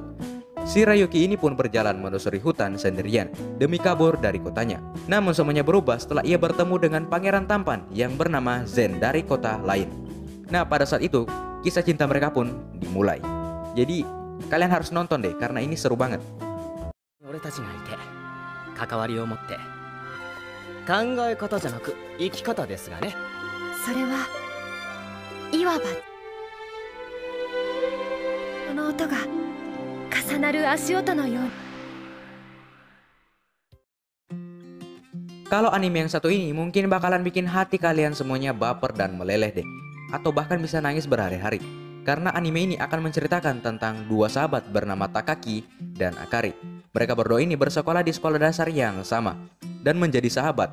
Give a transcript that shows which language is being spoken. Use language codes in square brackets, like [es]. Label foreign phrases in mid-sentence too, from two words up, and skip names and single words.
[id] Shirayuki ini pun berjalan menelusuri hutan sendirian demi kabur dari kotanya. Namun semuanya berubah setelah ia bertemu dengan pangeran tampan yang bernama Zen dari kota lain. Nah pada saat itu kisah cinta mereka pun dimulai. Jadi kalian harus nonton deh karena ini seru banget. [ja] 俺たちがいて関わりを持って考え方じゃなく生き方ですがね。それはいわばこの音が重なる足音のよう。 [id] Kalau anime yang satu ini mungkin bakalan bikin hati kalian semuanya baper dan meleleh deh. Atau bahkan bisa nangis berhari-hari. Karena anime ini akan menceritakan tentang dua sahabat bernama Takaki dan Akari. Mereka berdua ini bersekolah di sekolah dasar yang sama dan menjadi sahabat.